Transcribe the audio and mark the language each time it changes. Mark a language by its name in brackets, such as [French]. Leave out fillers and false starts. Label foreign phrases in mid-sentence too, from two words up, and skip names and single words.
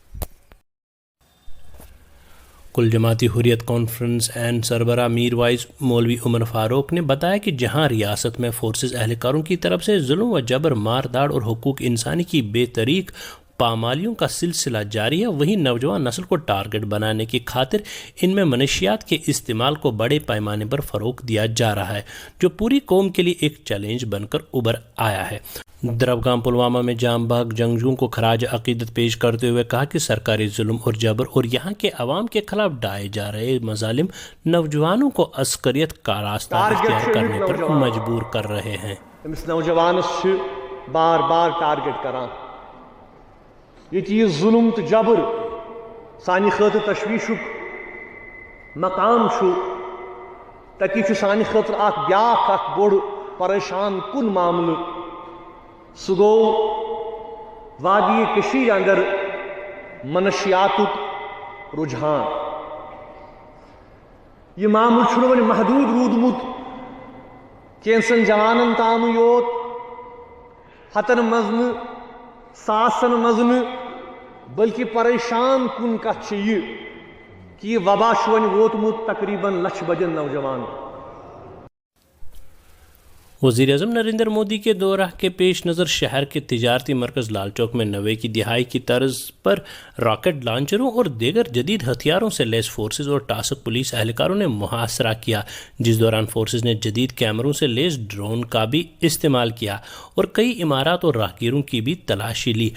[Urdu] کل جماعتی حریت کانفرنس اینڈ سربراہ میروائس مولوی عمر فاروق نے بتایا کہ جہاں ریاست میں فورسز اہلکاروں کی طرف سے ظلم و جبر، مار داڑ اور حقوق انسانی کی بے طریق پامالیوں کا سلسلہ جاری ہے، وہیں نوجوان نسل کو ٹارگٹ بنانے کی خاطر ان میں منشیات کے استعمال کو بڑے پیمانے پر فروغ دیا جا رہا ہے، جو پوری قوم کے لیے ایک چیلنج بن کر ابھر آیا ہے۔ دربگام پلوامہ میں جام بحق جنگجوؤں کو خراج عقیدت پیش کرتے ہوئے کہا کہ سرکاری ظلم اور جبر اور یہاں کے عوام کے خلاف ڈھائے جا رہے مظالم نوجوانوں کو عسکریت کا راستہ اختیار کرنے پر مجبور کر رہے ہیں۔ [Kashmiri] امس نوجوانس بار بار ٹارگٹ کران، یہ ظلم تو جبر سانہ خاطر تشویشک مقام تکی سانہ خاطر اخ بوڑ پریشان کن معاملہ، سہ گو وادی کشیر اندر منشیات رجحان۔ یہ معاملہ ون محدود رودمت کینسن جوانن تام یوت، ہتن مزن ساسن مزن بلکہ پریشان کن کت یہ کہ یہ وبا ون ووتمت تقریباً لچھ بجن نوجوان. [Urdu] وزیر اعظم نریندر مودی کے دورہ کے پیش نظر شہر کے تجارتی مرکز لال چوک میں 90 کی دہائی کی طرز پر راکٹ لانچروں اور دیگر جدید ہتھیاروں سے لیس فورسز اور ٹاسک پولیس اہلکاروں نے محاصرہ کیا، جس دوران فورسز نے جدید کیمروں سے لیس ڈرون کا بھی استعمال کیا اور کئی عمارات اور راہگیروں کی بھی تلاشی لی.